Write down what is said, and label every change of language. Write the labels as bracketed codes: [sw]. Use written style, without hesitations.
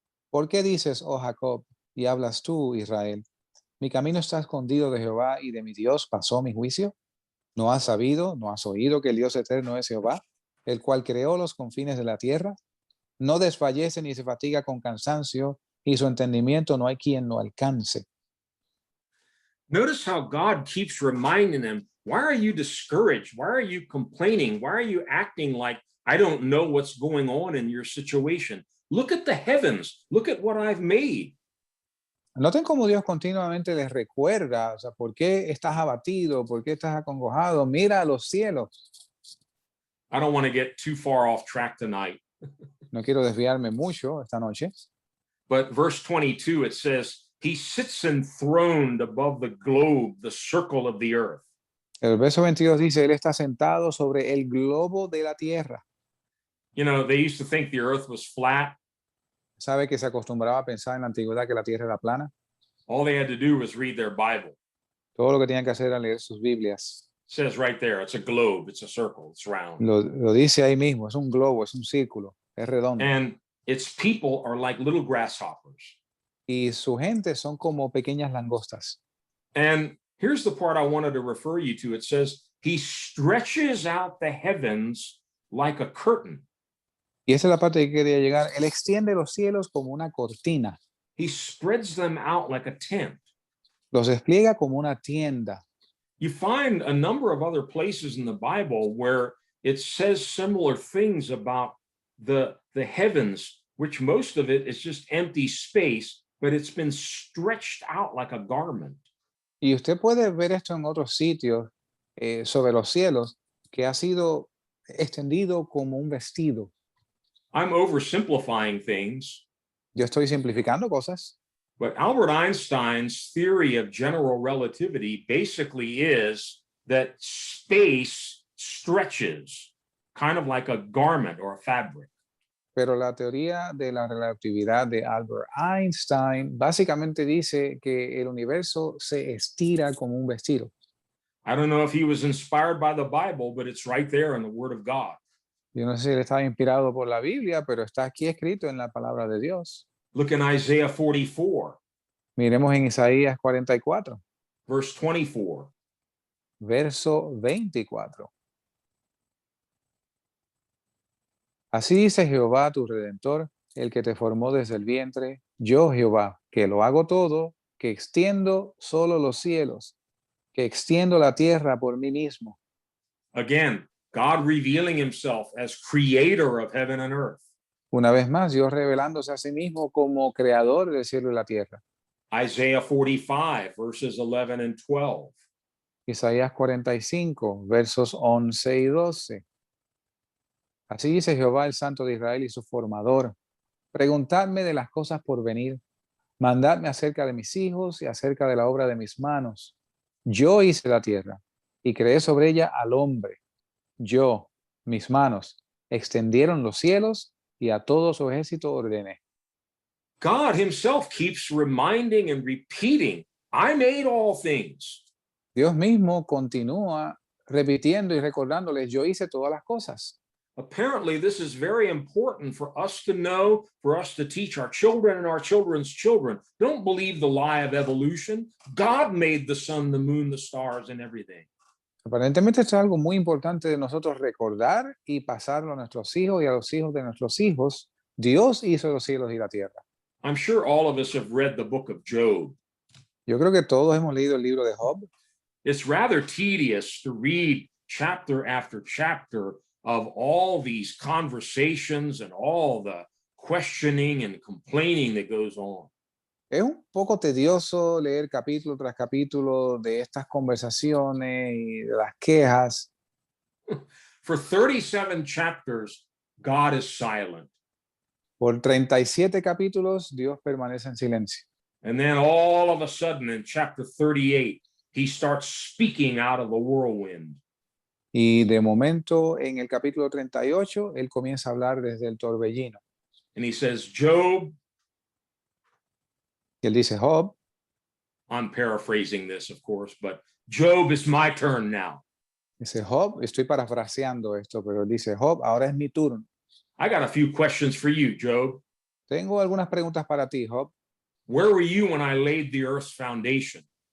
[es] ¿Por qué dices, oh Jacob, y hablas tú, Israel? Mi camino está escondido de Jehová, y de mi Dios pasó mi juicio. ¿No has sabido, no has oído que el Dios eterno es Jehová, el cual creó los confines de la tierra? No desfallece ni se fatiga con cansancio, y su entendimiento no hay quien lo alcance. [en] Notice how God keeps reminding them, why are you discouraged? Why are you complaining? Why are you acting like I don't know what's going on in your situation? Look at the heavens. Look at what I've made. [es] Noten cómo Dios continuamente les recuerda, o sea, ¿por qué estás abatido? ¿Por qué estás acongojado? Mira a los cielos. [en] I don't want to get too far off track tonight. [es] No quiero desviarme mucho esta noche, [en] But verse 22, it says, he sits enthroned above the globe, the circle of the earth. [es] el verso 22 dice, Él está sentado sobre el globo de la tierra. [en] You know, they used to think the earth was flat. [es] ¿Sabe que se acostumbraba a pensar en la antigüedad que la tierra era plana? [en] All they had to do was read their Bible. [es] Todo lo que tenían que hacer era leer sus Biblias. [en] It says right there, it's a globe, it's a circle, it's round. [es] Lo dice ahí mismo, es un globo, es un círculo, es redondo. [en] And its people are like little grasshoppers. [es] Y su gente son como pequeñas langostas. [en] And here's the part I wanted to refer you to. It says, he stretches out the heavens like a curtain. [es] Y esa es la parte que quería llegar. Él extiende los cielos como una cortina. [en] He spreads them out like a tent. [es] Los despliega como una tienda. [en] You find a number of other places in the Bible where it says similar things about the heavens, which most of it is just empty space, but it's been stretched out like a garment. [es] Y usted puede ver esto en otros sitios sobre los cielos, que ha sido extendido como un vestido. [en] I'm oversimplifying things, [es] Yo estoy simplificando cosas, [en] but Albert Einstein's theory of general relativity basically is that space stretches, kind of like a garment or a fabric. [es] pero la teoría de la relatividad de Albert Einstein básicamente dice que el universo se estira como un vestido. [en] I don't know if he was inspired by the Bible, but it's right there in the Word of God. [es] Yo no sé si él estaba inspirado por la Biblia, pero está aquí escrito en la palabra de Dios. [en] Look in Isaiah 44, [es] Miremos en Isaías 44, [en] verse 24. [es] verso 24. Así dice Jehová tu Redentor, el que te formó desde el vientre, yo Jehová, que lo hago todo, que extiendo solo los cielos, que extiendo la tierra por mí mismo. [en] Again, God revealing himself as creator of heaven and earth. [es] Una vez más, Dios revelándose a sí mismo como creador del cielo y la tierra. [en] Isaiah 45, verses 11 and 12. [es] Isaías 45, versos 11 y 12. Así dice Jehová, el Santo de Israel y su formador. Preguntadme de las cosas por venir. Mandadme acerca de mis hijos y acerca de la obra de mis manos. Yo hice la tierra y creé sobre ella al hombre. Yo, mis manos, extendieron los cielos y a todo su ejército ordené. [en] God himself keeps reminding and repeating, I made all things. [es] Dios mismo continúa repitiendo y recordándoles, yo hice todas las cosas. [en] Apparently, this is very important for us to know, for us to teach our children and our children's children. Don't believe the lie of evolution. God made the sun, the moon, the stars, and everything. [es] Aparentemente esto es algo muy importante de nosotros recordar y pasarlo a nuestros hijos y a los hijos de nuestros hijos. Dios hizo los cielos y la tierra. [en] I'm sure all of us have read the book of Job. [es] Yo creo que todos hemos leído el libro de Job. [en] It's rather tedious to read chapter after chapter of all these conversations and all the questioning and complaining that goes on. [es] Es un poco tedioso leer capítulo tras capítulo de estas conversaciones y de las quejas. [en] For 37 chapters, God is silent. [es] Por 37 capítulos, Dios permanece en silencio. [en] And then all of a sudden in chapter 38, he starts speaking out of the whirlwind. [es] Y de momento, en el capítulo 38, él comienza a hablar desde el torbellino. [en] And he says, Job, [es] Y él dice, Job, [en] I'm paraphrasing this, of course, but Job, it's my turn now. [es] dice Job, estoy parafraseando esto, pero dice Job, ahora es mi turno. [en] I got a few questions for you, Job. [es] Tengo algunas preguntas para ti, Job. [en] Where were you when I laid the earth's foundation?